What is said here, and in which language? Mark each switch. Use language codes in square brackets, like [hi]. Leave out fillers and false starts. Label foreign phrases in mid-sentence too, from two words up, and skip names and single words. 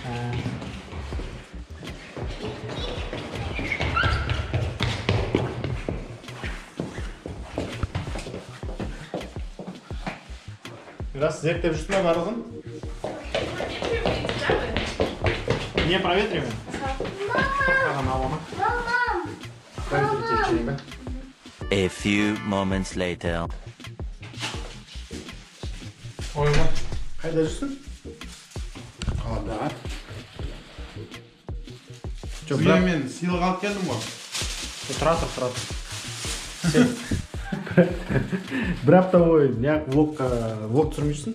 [kk] Мирас, зерттеп жүрсің бе барлығын? [ru] Не проветриваем? [en] A few moments later. [kk] Ойма, қайда жүрсің? Қалада. Мен сыйлық алып келдім ғой. Тұра тұр. Бір апта бойы неғып влог түсірмейсің?